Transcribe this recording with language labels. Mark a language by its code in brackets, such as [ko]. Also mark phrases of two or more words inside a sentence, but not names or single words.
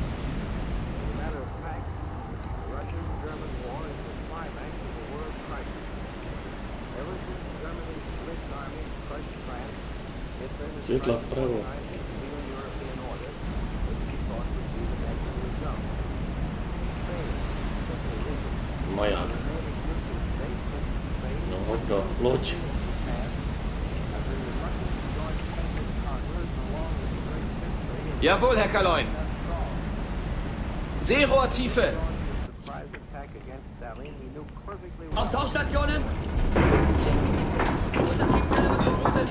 [en] As a matter of fact, the Russian-German war is the climax of the world crisis. Ever since Germany's split army crushed France, Hitler has [cs] Světla [en] tried to [cs] vpravo. [en] organize a new European order, which he thought would be the next result. Spain, simply weakened. [cs] Maják. No hovno, loď. [de] Jawohl, Herr Kaloin. Seerohrtiefe. Auf Tauchstationen! Untertriebszelle wird geflutet!